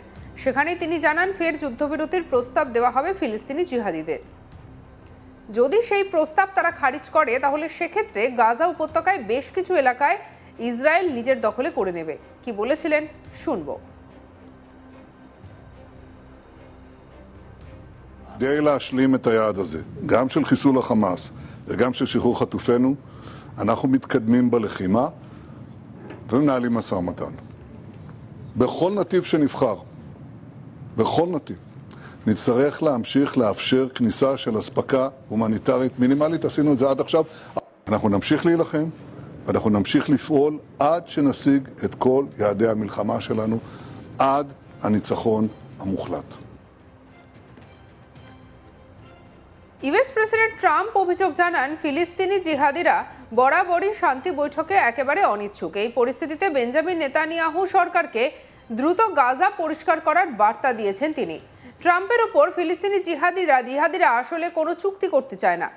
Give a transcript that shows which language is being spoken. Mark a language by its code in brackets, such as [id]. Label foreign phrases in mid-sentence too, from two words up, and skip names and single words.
[bn] সেখানে তিনি জানান, ফের যুদ্ধবিরতির প্রস্তাব দেওয়া হবে ফিলিস্তিনি জিহাদিদের। যদি সেই প্রস্তাব তারা খারিজ করে তাহলে সেক্ষেত্রে গাজা উপত্যকায় বেশ কিছু এলাকায় ইসরায়েল নিজের দখলে করে নেবে। কি বলেছিলেন শুনবো। [he] כדי להשלים את היעד הזה, גם של חיסול החמאס וגם של שחרור חטופינו, אנחנו מתקדמים בלחימה ומנהלים משא ומתן. בכל נתיב שנבחר, בכל נתיב, נצטרך להמשיך לאפשר כניסה של אספקה הומניטרית מינימלית. עשינו את זה עד עכשיו. אנחנו נמשיך להילחם, ואנחנו נמשיך לפעול עד שנשיג את כל יעדי המלחמה שלנו, עד הניצחון המוחלט. [bn] ইউএস প্রেসিডেন্ট ট্রাম্প অভিযোগ জানান, ফিলিস্তিনি জিহাদিরা বরাবরই শান্তি বৈঠকে একেবারে অনিচ্ছুক। এই পরিস্থিতিতে বেঞ্জামিন নেতানিয়াহু সরকারকে দ্রুত গাজা পরিষ্কার করার বার্তা দিয়েছেন তিনি। ট্রাম্পের ওপর ফিলিস্তিনি জিহাদিরা আসলে কোনো চুক্তি করতে চায় না।